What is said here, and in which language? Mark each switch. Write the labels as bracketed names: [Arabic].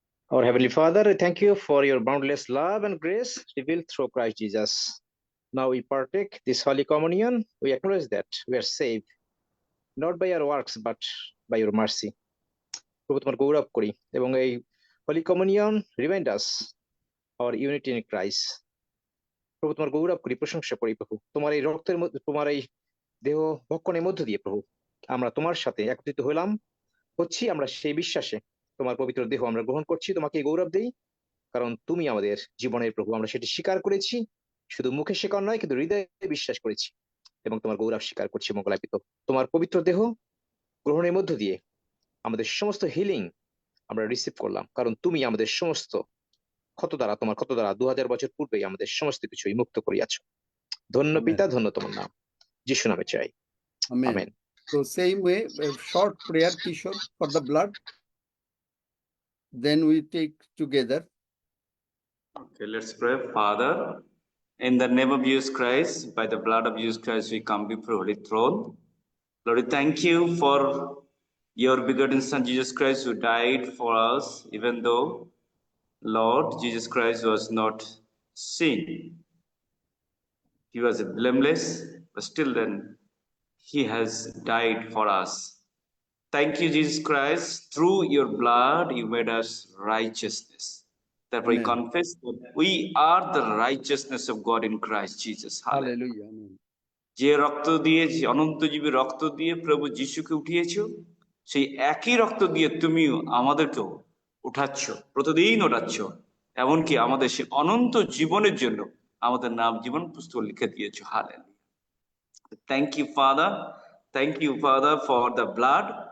[English] Our Heavenly Father, I thank you for your boundless love and grace revealed through Christ Jesus. Now we partake this Holy Communion. We acknowledge that we are saved, not by our works, but by your mercy. [Bangla] প্রভু তোমার গৌরব করি এবং এই [English] Holy Communion remind us our unity in Christ. [Bangla] প্রভু তোমার গৌরব করি, প্রশংসা করি প্রভু, তোমার এই রক্তের মধ্যে, তোমার এই দেহ ভক্ষণের মধ্য দিয়ে প্রভু আমরা তোমার সাথে একত্রিত হচ্ছি। আমরা সেই বিশ্বাসে তোমার পবিত্র দেহ আমরা গ্রহণ করছি, তোমাকে গৌরব দেই, কারণ তুমি আমাদের জীবনের প্রভু। আমরা সেটি স্বীকার করেছি, শুধু মুখে স্বীকার নয়, কিন্তু হৃদয়ে বিশ্বাস করেছি এবং তোমার গৌরব স্বীকার করছি। মঙ্গলাপিত তোমার পবিত্র দেহ গ্রহণের মধ্য দিয়ে আমাদের সমস্ত হিলিং আমরা রিসিভ করলাম, কারণ তুমি আমাদের সমস্ত ক্ষত দ্বারা, তোমার ক্ষত দ্বারা 2000 বছর পূর্বেই আমাদের সমস্ত কিছুই মুক্ত করিয়াছ। ধন্য পিতা, ধন্য তোমার নাম, যিশু নামে চাই, amen. [English] So same way, a short prayer, Kishore, for the blood. Then we take together. Okay, let's pray. Father, in the name of Jesus Christ, by the blood of Jesus Christ, we come before Holy Throne. Lord, we thank you for your begotten Son, Jesus Christ, who died for us, even though, Lord, Jesus Christ was not sin. He was blameless, but still then, he has died for us. Thank you, Jesus Christ. Through your blood, you made us righteousness. Therefore, we confess that we are the righteousness of God in Christ Jesus. Hallelujah. Amen. [Bangla] যে রক্ত দিয়ে, যে অনন্তজীবী রক্ত দিয়ে প্রভু যিশুকে উঠিয়েছো, সেই একই রক্ত দিয়ে তুমিও আমাদেরকেও উঠাচ্ছ, প্রতিদিন উঠাচ্ছ। এমনকি আমাদের সেই অনন্ত জীবনের জন্য আমাদের নাম জীবন পুস্তকে লিখে দিয়েছো। [English] Hallelujah. Thank you, Father. Thank you, Father, for the blood.